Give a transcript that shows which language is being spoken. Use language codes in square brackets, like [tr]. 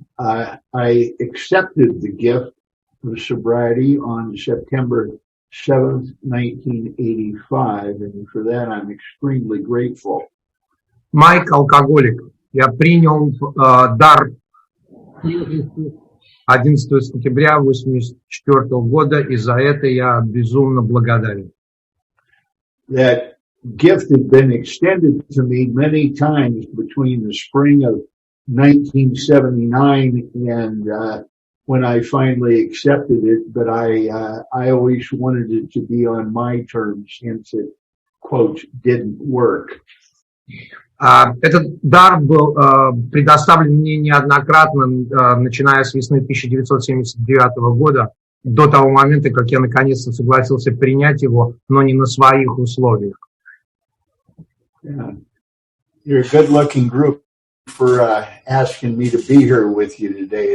[en] I accepted the gift of sobriety on September 7th, 1985, and for that I'm extremely grateful. [ru] Майк, алкоголик. Я принял дар 11 сентября 1984 года, и за это я безумно благодарен. [en] That gift has been extended to me many times between the spring of 1979 and when I finally accepted it, but I always wanted it to be on my terms since it, quote, didn't work. [ru] Этот дар был предоставлен мне неоднократно, начиная с весны 1979 года, до того момента, как я наконец-то согласился принять его, но не на своих условиях. [en] Yeah. You're a good-looking group for asking me to be here with you today.